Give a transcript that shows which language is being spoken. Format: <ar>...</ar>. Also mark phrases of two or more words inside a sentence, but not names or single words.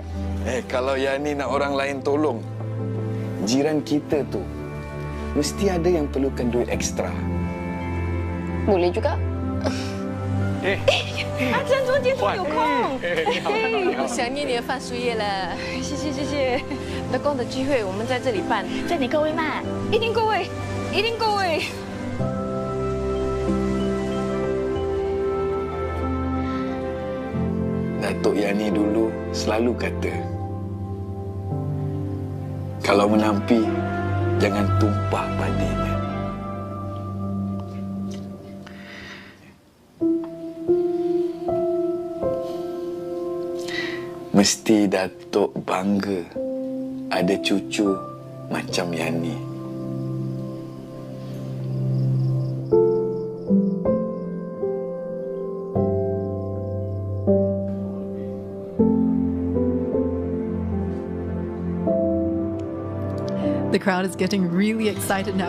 <ms>Kalau Yani nak orang lain tolong, jiran kita tu mesti ada yang perlukan duit ekstra. Boleh juga.</ms> <zh>阿珍中间说有空。我想念你的饭树叶了，谢谢谢谢。德公的聚会我们在这里办，这里够位吗？一定够位，一定够位。</zh> <ms>Datuk Yani dulu selalu kata, kalau menampi, jangan tumpah padinya. Mesti Datuk bangga ada cucu macam Yani.</ms> <en>The crowd is getting really excited now.</en>